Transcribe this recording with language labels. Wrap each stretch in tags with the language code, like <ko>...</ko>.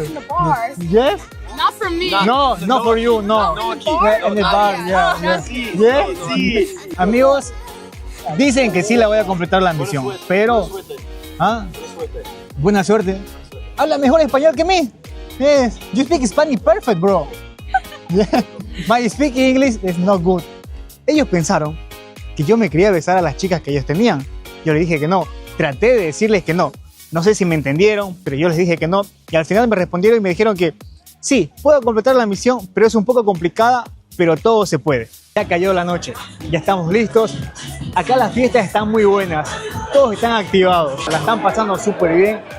<en>this in the bar. Yes? Not from me. No, not for you, no.</en> <es>No aquí.</es> <en>In the bar, yeah, yeah.</en> <es>Sí,</es> <en>Yeah.</en> <es>sí. Amigos, dicen que sí la voy a completar la misión, pero ¿ah? Buena suerte. Habla mejor español que mí.</es> <en>Yes, you speak Spanish perfect, bro. Yeah. My speak English is not good.</en> <es>Ellos pensaron que yo me quería besar a las chicas que ellos tenían. Yo les dije que no. Traté de decirles que no. No sé si me entendieron, pero yo les dije que no. Y al final me respondieron y me dijeron que sí, puedo completar la misión, pero es un poco complicada, pero todo se puede. Ya cayó la noche, ya estamos listos. Acá las fiestas están muy buenas, todos están activados, la están pasando súper bien.</es>